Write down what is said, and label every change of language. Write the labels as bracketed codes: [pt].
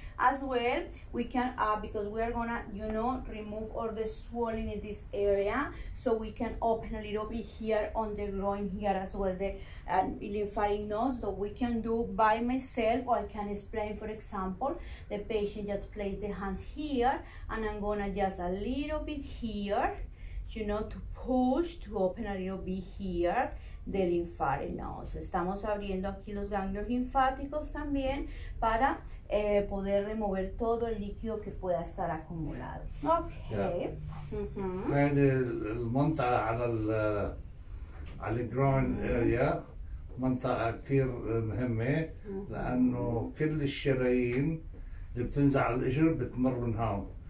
[en] As well, we can because we are gonna remove all the swelling in this area, so we can open a little bit here on the groin here as well, the lymphatic nodes. So we can do by myself, or I can explain. For example, the patient just place the hands here, and I'm gonna just a little bit here, to push to open a little bit here the lymphatic nodes. [es] Estamos abriendo aquí los ganglios linfáticos también para poder remover todo el líquido que pueda estar acumulado. [en] Okay. [ar] هذه المنطقة على الجروين اريا منطقة كتير مهمة، لأنه كل الشرايين اللي بتنزل على الإجر بتمر من هون.